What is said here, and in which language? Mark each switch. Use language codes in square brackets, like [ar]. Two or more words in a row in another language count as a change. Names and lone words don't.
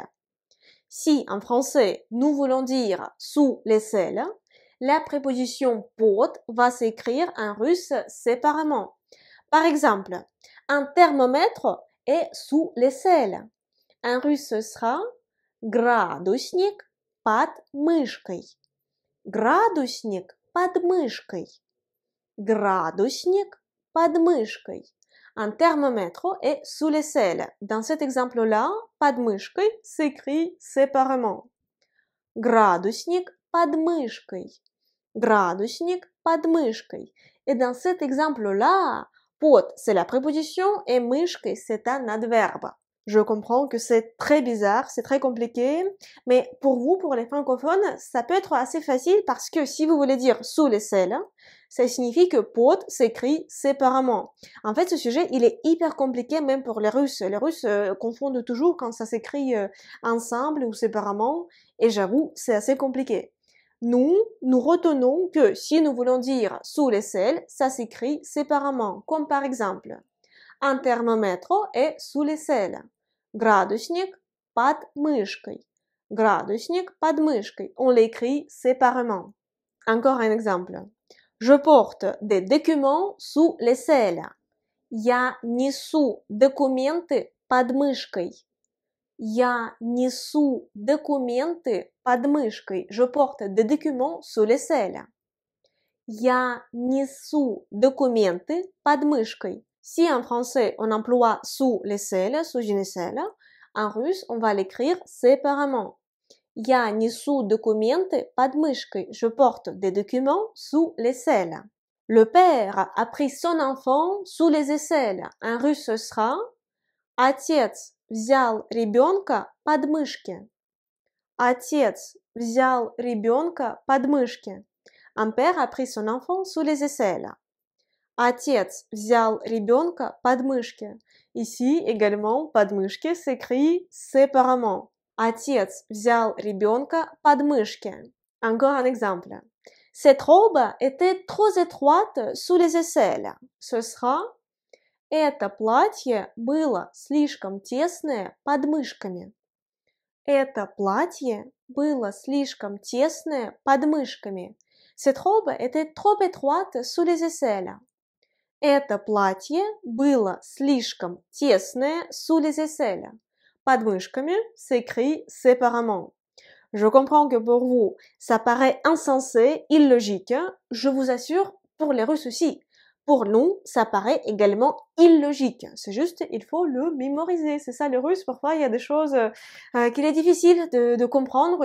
[fr] Si en français, nous voulons dire sous l'aisselle, la préposition под va s'écrire en russe séparément. Par exemple, un thermomètre est sous l'aisselle. En russe, ce sera [ru] градусник под мышкой. Градусник под мышкой. Градусник под мышкой. [fr] Un thermomètre est sous l'aisselle. Dans cet exemple-là, [ru] под мышкой [fr] s'écrit séparément. [ru] Градусник под мышкой. Градусник под мышкой. [fr] Et dans cet exemple-là, под, c'est la préposition et мышкой, c'est un adverbe. Je comprends que c'est très bizarre, c'est très compliqué, mais pour vous, pour les francophones, ça peut être assez facile parce que si vous voulez dire sous l'aisselle, ça signifie que под s'écrit séparément. En fait, ce sujet, il est hyper compliqué même pour les Russes. Les Russes confondent toujours quand ça s'écrit ensemble ou séparément, et j'avoue, c'est assez compliqué. Nous retenons que si nous voulons dire sous l'aisselle, ça s'écrit séparément, comme par exemple, un thermomètre est sous l'aisselle. [ru] Градусник под мышкой. Градусник под мышкой. [fr] On l'écrit séparément. Encore un exemple. Je porte des documents sous l'aisselle. [ru] Я несу документы под мышкой. Я несу документы под мышкой. [fr] Je porte des documents sous l'aisselle. [ru] Я несу документы под мышкой. [fr] Si en français on emploie sous l'aisselle, sous une aisselle, en russe on va l'écrire séparément. [ru] Я несу документы под мышкой. [fr] Je porte des documents sous l'aisselle. Le père a pris son enfant sous les aisselles. En russe ce sera [ru] Отец взял ребенка под мышки. Отец взял ребенка под мышки. [fr] Un père a pris son enfant sous les aisselles. [ru] Отец взял ребенка под мышки. [fr] Ici, également, подмышки s'écrit séparément. [ru] Отец взял ребенка под мышки. [fr] Encore un exemple. Cette robe était trop étroite sous les aisselles. Ce sera [ru] Это платье было слишком тесное под мышками. Это платье было слишком тесное под мышками. [fr] Cette robe était trop étroite sous les aisselles. [ru] Это платье было слишком тесное [fr] sous les aisselles. [ru] Под мышками [fr] s'écrit séparément. Je comprends que pour vous, ça paraît insensé, illogique. Je vous assure, pour les Russes aussi. Pour nous, ça paraît également illogique. C'est juste, il faut le mémoriser. C'est ça le russe. Parfois, il y a des choses qu'il est difficile de comprendre.